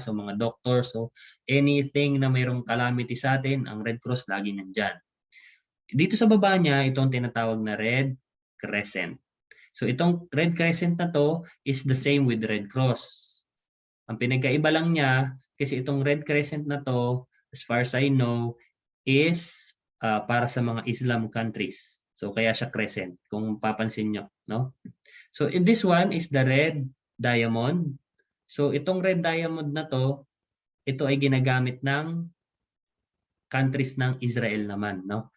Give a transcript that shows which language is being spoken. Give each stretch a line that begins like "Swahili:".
Filipino: So mga doctors, so anything na mayroong calamity sa atin, ang Red Cross lagi nandyan. Dito sa baba niya, ito ang tinatawag na Red Crescent. So itong Red Crescent na to
English: is the same with
Filipino: Red Cross. Ang pinagkaiba lang niya, kasi itong Red Crescent na to,
English: as far as I know,
Filipino: is para sa mga Islam countries. So kaya siya crescent, kung papansin nyo. No?
English: So in this one is the red diamond.
Filipino: So itong red diamond na to, ito ay ginagamit ng countries ng Israel naman, no?